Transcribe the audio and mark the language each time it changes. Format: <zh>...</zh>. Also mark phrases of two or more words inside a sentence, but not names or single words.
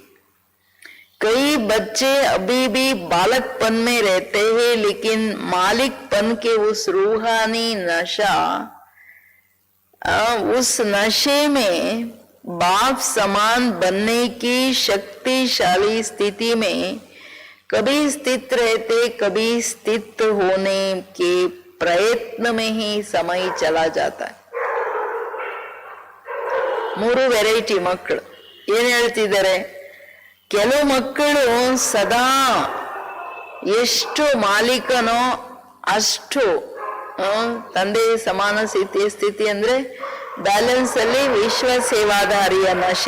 <hi>कई बच्चे अभी भी बालकपन में रहते हैं, लेकिन मालिकपन के उस रूहानी नशा, उस नशे में बाप समान बनने की शक्तिशाली स्थिति में कभी स्थित रहते, कभी स्थित होने के प्रयत्न में ही समय चला जाता है.</hi> <kn>ಮೂರು ವೆರೈಟಿ ಮಕ್ಕಳು ಏನ್ ಹೇಳ್ತಿದ್ದಾರೆ, ಕೆಲವು ಮಕ್ಕಳು ಸದಾ ಎಷ್ಟು ಮಾಲೀಕನೋ ಅಷ್ಟು ತಂದೆ ಸಮಾನ ಸ್ಥಿತಿ ಅಂದ್ರೆ ಬ್ಯಾಲೆನ್ಸ್ ಅಲ್ಲಿ ವಿಶ್ವ ಸೇವಾದಾರಿಯ ನಶೆ.</kn>